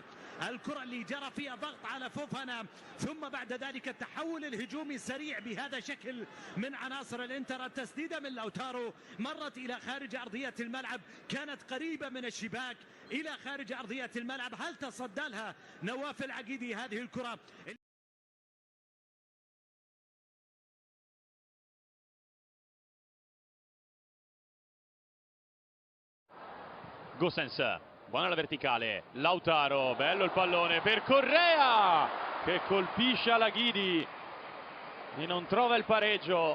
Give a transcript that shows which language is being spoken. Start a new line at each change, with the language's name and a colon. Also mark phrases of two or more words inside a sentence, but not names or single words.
Arabic: الكرة اللي جرى فيها ضغط على فوفانا، ثم بعد ذلك التحول الهجومي السريع بهذا الشكل من عناصر الانتر. التسديدة من لاوتارو مرت إلى خارج أرضية الملعب، كانت قريبة من الشباك إلى خارج أرضية الملعب. هل تصدى لها نواف العقيدي هذه الكرة؟
Italian: Gosens, buona la verticale, Lautaro, bello il pallone per Correa che colpisce Alaghidi e non trova il pareggio.